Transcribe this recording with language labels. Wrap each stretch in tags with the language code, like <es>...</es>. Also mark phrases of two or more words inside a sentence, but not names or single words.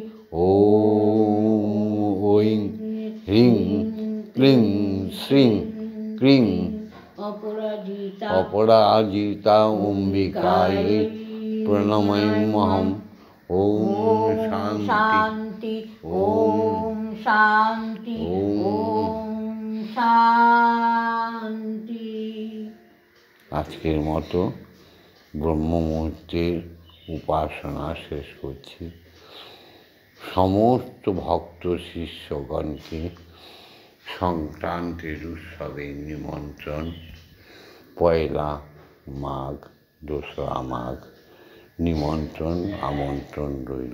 <sa>ॐ ऐं ह्रीं क्लीं श्रीं क्रीं अपराजिता अम्बिकायै प्रणमाम्यहम्। ॐ शान्ति ओम शांति ओम शांति।</sa> <bn>আজকের মতো ব্রহ্ম মুহূর্তের উপাসনা শেষ করছি। সমস্ত ভক্ত শিষ্যগণকে সংক্রান্তির উৎসবে নিমন্ত্রণ। পয়লা মাঘ, দোসরা মাঘ নিমন্ত্রণ আমন্ত্রণ রইল।</bn>